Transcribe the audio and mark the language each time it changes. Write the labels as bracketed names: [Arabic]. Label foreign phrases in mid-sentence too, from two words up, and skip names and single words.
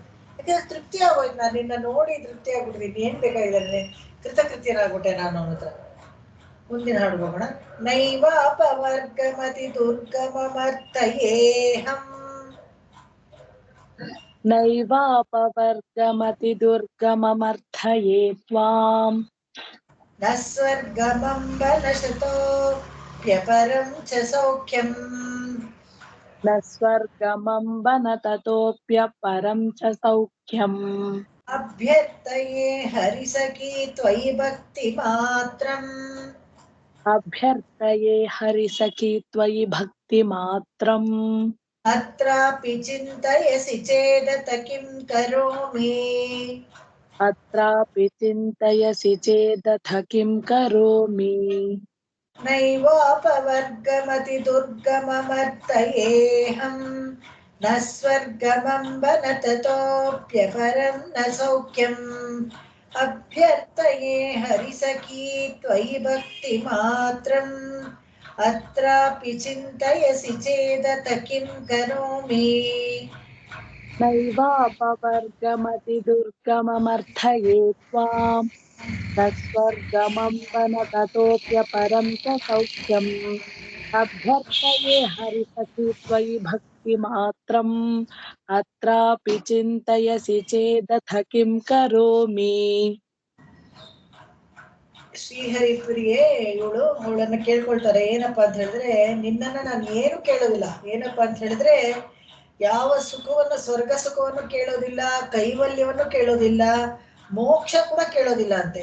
[Kannada] ಯಾಕಂದ್ರೆ ತೃಪ್ತಿ ಆಗೋಯ್ತು, ನಾನು ನಿನ್ನ ನೋಡಿ ತೃಪ್ತಿ ಆಗ್ಬಿಟ್ಟಿದ್ದೀನಿ, ಏನ್ ಬೇಕಾಗಿದೆ, ಕೃತಕೃತ್ಯನಾಗ್ಬಿಟ್ಟೆ ನಾನು ಅನ್ನೋದ್ರ. ಮುಂದಿನ ಹಾಡು ಹೋಗೋಣ. [Sanskrit] ನೈವಾಪವರ್ಗಮತಿ ದುರ್ಗಮಮರ್ಥಯೇಹಂ, ನೈವಾಪವರ್ಗಮತಿ ದುರ್ಗಮಮರ್ಥಯೇ ತ್ವಾಂ, ನ ಸ್ವರ್ಗಮಂ ವನಶತೋಪ್ಯಪರಂ ಚ ಸೌಖ್ಯಂ, ನ ಸ್ವರ್ಗಮಂ ವನ ತತೋಪ್ಯಪರಂ ಚ ಸೌಖ್ಯಂ, ಅಭ್ಯರ್ಥಯೇ ಹರಿಸಖಿ ತ್ವಯಿ ಭಕ್ತಿ ಮಾತ್ರಂ, ಅಭ್ಯರ್ಥಯೇ ಹರಿಸಖಿ ತ್ವಯಿ ಭಕ್ತಿ ಮಾತ್ರಂ, ಅತ್ರಾಪಿ ಚಿಂತಯಸಿ ಚೇದತ ಕಿಂ ಕರೋಮಿ, ಅತ್ರಾಪಿ ಚಿಂತಯಸಿ ಚೇದಥ ಕಿಂ ಕರೋಮಿ. ನೈವಾಪವರ್ಗಮತಿ ದುರ್ಗಮಮರ್ಥಯೇಹಂ, ನ ಸ್ವರ್ಗಮಂ ವನ ತತೋಪ್ಯಪರಂ ನ ಸೌಖ್ಯಂ, ಅಭ್ಯರ್ಥಯೇ ಹರಿಸಖಿ ತ್ವಯಿ ಭಕ್ತಿ ಮಾತ್ರಂ, अत्रापि चिन्तयसि चेदत किं करोमि नैवापवर्गमति दुर्गममर्थये त्वाम् तत्स्वर्गमं वन ततोऽप्यपरं च सौख्यम् अभ्यर्थये हरिसखि त्वयि भक्तिमात्रम् अत्रापि चिन्तयसि चेदथ किं करोमि. [Kannada] ಶ್ರೀಹರಿ ಪ್ರಿಯೆ ಇವಳು ಅವಳನ್ನ ಕೇಳ್ಕೊಳ್ತಾರೆ. ಏನಪ್ಪಾ ಅಂತ ಹೇಳಿದ್ರೆ, ನಿನ್ನನ್ನ ನಾನು ಏನು ಕೇಳೋದಿಲ್ಲ. ಏನಪ್ಪಾ ಅಂತ ಹೇಳಿದ್ರೆ, ಯಾವ ಸುಖವನ್ನು, ಸ್ವರ್ಗ ಸುಖವನ್ನು ಕೇಳೋದಿಲ್ಲ, ಕೈವಲ್ಯವನ್ನು ಕೇಳೋದಿಲ್ಲ, ಮೋಕ್ಷ ಕೂಡ ಕೇಳೋದಿಲ್ಲ ಅಂತೆ.